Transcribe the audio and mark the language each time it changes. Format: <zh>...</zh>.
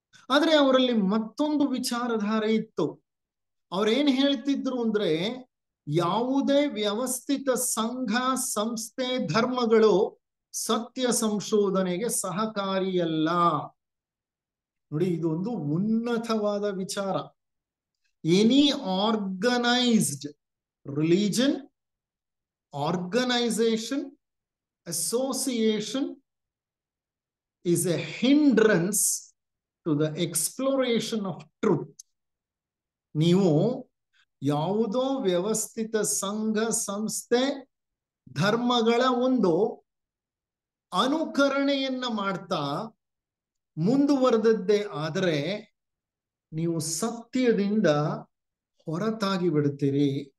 <kn>ಆದ್ರೆ ಅವರಲ್ಲಿ ಮತ್ತೊಂದು ವಿಚಾರಧಾರೆ ಇತ್ತು. ಅವ್ರೇನ್ ಹೇಳ್ತಿದ್ರು ಅಂದ್ರೆ, ಯಾವುದೇ ವ್ಯವಸ್ಥಿತ ಸಂಘ, ಸಂಸ್ಥೆ, ಧರ್ಮಗಳು ಸತ್ಯ ಸಂಶೋಧನೆಗೆ ಸಹಕಾರಿಯಲ್ಲ. ನೋಡಿ, ಇದೊಂದು ಉನ್ನತವಾದ ವಿಚಾರ.</kn> <en>Any organised religion, organisation, association is a hindrance to the exploration of truth.</en> <kn>ನೀವು ಯಾವುದೋ ವ್ಯವಸ್ಥಿತ ಸಂಘ, ಸಂಸ್ಥೆ, ಧರ್ಮಗಳ ಒಂದು ಅನುಕರಣೆಯನ್ನ ಮಾಡ್ತಾ ಮುಂದುವರೆದದ್ದೇ ಆದರೆ ನೀವು ಸತ್ಯದಿಂದ ಹೊರತಾಗಿ ಬಿಡುತ್ತೀರಿ.</kn>